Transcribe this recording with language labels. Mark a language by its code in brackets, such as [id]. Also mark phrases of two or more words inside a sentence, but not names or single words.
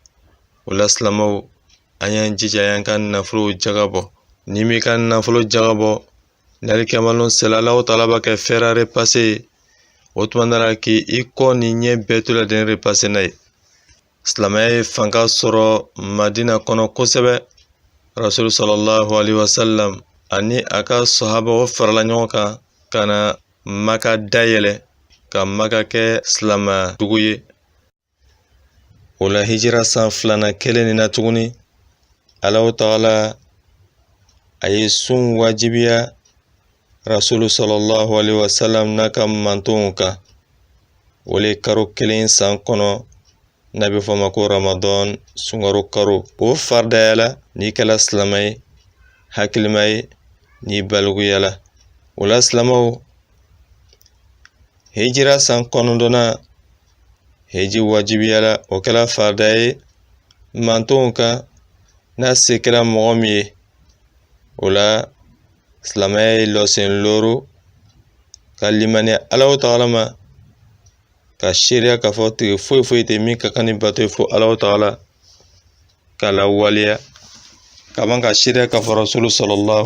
[bm] O la silamɛw, an y'an jija an y'an ka nafolo jagabɔ. Ni m'i ka nafolo jagabɔ, n'alikiyama don sela Alahu ta'ala b'a kɛ fɛɛrɛ repase ye. o tuma na k'i kɔ ni ɲɛ bɛɛ to la den repase n'a ye silamɛya ye fanga sɔrɔ Madina kɔnɔ kosɛbɛ Rasul [ar] صلى الله عليه وسلم [bm] ani a ka sahaba o farala ɲɔgɔn kan ka na Maka dayɛlɛ ka Maka kɛ silama dugu ye o la hijira san 2 kelen nin na tuguni Allahu Taala a ye sun wajibiya Rasul [ar] صلى الله عليه وسلم [bm] n'a ka mantonw kan o le karo kelen san kɔnɔ n'a bɛ fɔ ma ko Ramadan sunkaro karo o faridayala n'i kɛla silamɛ ye hakilima ye n'i baliguyala o la silamɛw hijira san 9 hiji wajibiyala o kɛla farida ye mantonw kan n'a se kɛra mɔgɔ min ye o la silamɛya ye lɔsen loro ka limaniya Allahu Taala ma ka seereya k'a fɔ tigi foyi foyi tɛ min ka kan ni bato ye fo Allahu Taala ka lawaleya ka ban ka seereya k'a fɔ Rasulu sallallahu